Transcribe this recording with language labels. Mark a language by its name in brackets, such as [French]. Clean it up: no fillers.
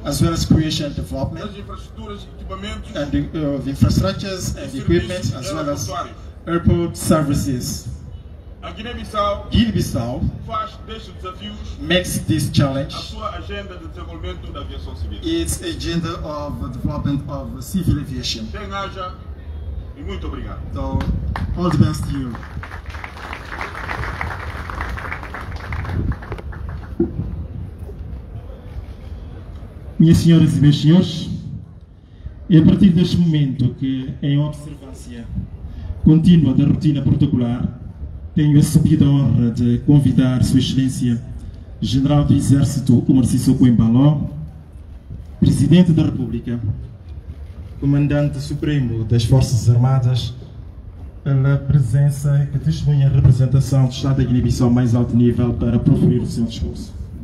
[English] as well as creation and development [Portuguese] das infraestruturas e equipamentos [English] and the infrastructures and equipment, as well as airport services. [Portuguese] A Guiné-Bissau [English] Guinea-Bissau [Portuguese] faz destes desafios [English] makes this [Portuguese] a [English] challenge [Portuguese] sua agenda de desenvolvimento da aviação civil. [English] its agenda of development of civil aviation. [Portuguese] Bem-haja e muito obrigado. [English] So, all the best to you. [Portuguese] Minhas senhoras e meus senhores, É a partir deste momento que, em observância contínua da rotina protocolar, tenho a subida honra de convidar Sua Excelência General do Exército Sissoco Embalo, Presidente da República, Comandante Supremo das Forças Armadas, pela presença que testemunha a representação do Estado da Guiné-Bissau mais alto nível para proferir o seu discurso.